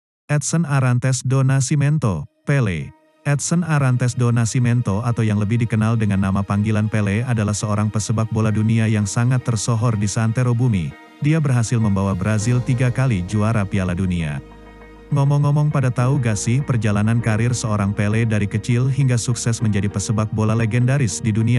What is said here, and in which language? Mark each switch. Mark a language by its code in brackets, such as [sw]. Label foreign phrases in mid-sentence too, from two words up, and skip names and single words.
[id] Edson Arantes do Nascimento, Pelé. Edson Arantes do Nascimento atau yang lebih dikenal dengan nama panggilan Pelé adalah seorang pesepak bola dunia yang sangat tersohor di seantero bumi. Dia berhasil membawa Brazil 3 kali juara Piala Dunia. Ngomong-ngomong, pada tahu gak sih perjalanan karir seorang Pelé dari kecil hingga sukses menjadi pesepak bola legendaris di dunia?